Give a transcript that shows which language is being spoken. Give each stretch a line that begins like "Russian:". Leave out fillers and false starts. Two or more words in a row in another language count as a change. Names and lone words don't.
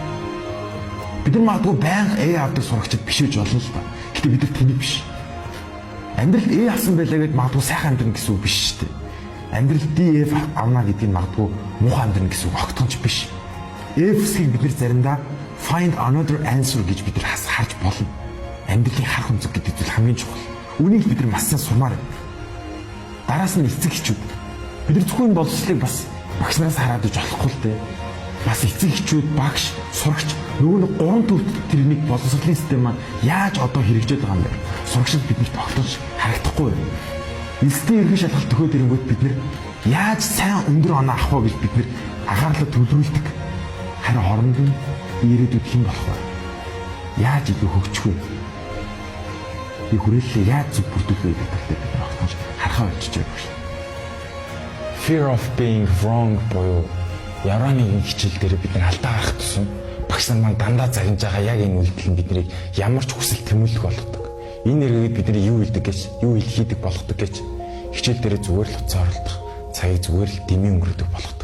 Mongolian: Бид нар магадгүй байнга авдаг сурагчид биш гэж болно л ба. Гэтэ бид нар тэнийг биш. Амьдралд авсан байлаа гэдээ магадгүй сайхан амьдрна гэсэн үг биш шүү дээ. Амьдралд DF авна гэдэг нь магадгүй муухай амьдрна гэсэн үг огтхонч биш. F-ийг бид нар заримдаа
English: find another answer
Mongolian: гэж бид нар харж болно. Амьдралын харах өнцөг гэдэг зүйл хамгийн чухал. Үнийг бид нар маш сайн сумаар. Дараас нь эцэг эхчүүд. Бид нар зөвхөн боловсролыг бас багш нараас хараад иж болохгүй л дээ. Бас эцэг эхчүүд, багш, сурагч нөгөө нэг гурван төвд тэрнийг боловсролын систем маань яаж одоо хэрэгжээд байгаа юм бэ? Сурагчид биднэрт огтонч харагдахгүй байна. Элсдийн ерхий шалгалт төхөөд ирэнгүүт бид нар яаж сайн өндөр оноо авах вэ гэж бид нар анхаарлаа төвлөрүүлдэг. Харин хооронд нь ирээдүйд хэн болох вэ? Яаж илүү хөгжих вэ? И хүрээлэлээ яаж зөв бүрдүүлэх вэ гэдэг талаар бид огтхонч харахаа болчихж байгаа юм.
English: Fear of being wrong
Mongolian: буюу ямар нэгэн хичээл дээр бид нар алдаа гарах тусам багш нар маань дандаа загнаж байгаа яг энэ үйлдэл нь биднийг ямар ч хүсэл тэмүүлэх болгодог. Энэ эргээд бидний юу хийдэг гэж, юу хийдэг болгодог гэж хичээл дээр зүгээр л уцаа оролдох, цагийг зүгээр л дэмий өнгөрөөдөг болгодог.